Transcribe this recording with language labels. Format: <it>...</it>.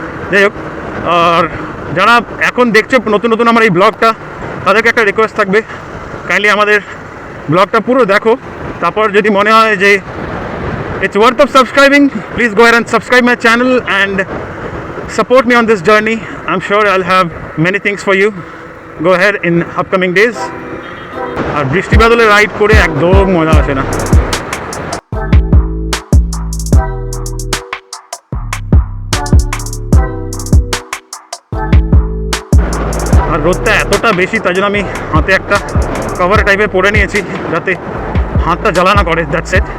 <bn>যাই হোক, আর যারা এখন দেখছো নতুন আমার এই ব্লগটা, তাদেরকে একটা রিকোয়েস্ট থাকবে, কাইন্ডলি আমাদের ব্লগটা পুরো দেখো, তারপর যদি মনে হয় যে</bn> <en>it's worth of subscribing, please go ahead and subscribe my channel and support me on this journey. I'm sure I'll have many things for you. Go ahead in upcoming days.</en> <bn>আর বৃষ্টি বাদলে রাইড করে একদম মজা আসে না। আর রোদটা এতটা বেশি, তাই জন্য আমি হাতে একটা কভার টাইপের পরে নিয়েছি, যাতে হাতটা জ্বালা না করে, দ্যাটস ইট।</bn>